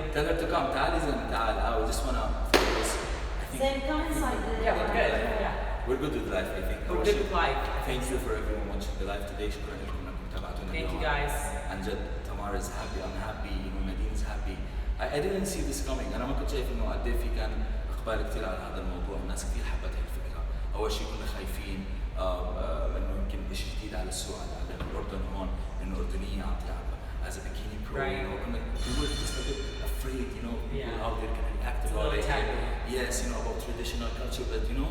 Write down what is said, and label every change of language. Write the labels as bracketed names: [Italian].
[English] Tell her to come. [Arabic] تعالي زين تعال. [English] I just wanna focus. Zain, come inside. Yeah, we're good. Yeah. We're good with life, I think. We're good with life. Thank you for everyone watching the live today. [Arabic] شكرا لكم انكم تابعتونا. [English] Thank you guys. [Arabic] عن جد [English] Tamara is happy, I'm happy, you know, Nadine is happy. I didn't see this coming. [Arabic] أنا ما كنت شايف إنه قد إيه في كان إقبال كثير على هذا الموضوع، الناس كثير حبت هاي الفكرة. أول شيء كنا خايفين إنه يمكن شيء جديد على السوق على الأردن هون، إنه أردنية عم تلعب [English] as a bikini pro. Right. You know, we were just a bit afraid, you know, people Yeah. out there can react It's a about little it. taboo. Yes, you know, about traditional culture, but you know,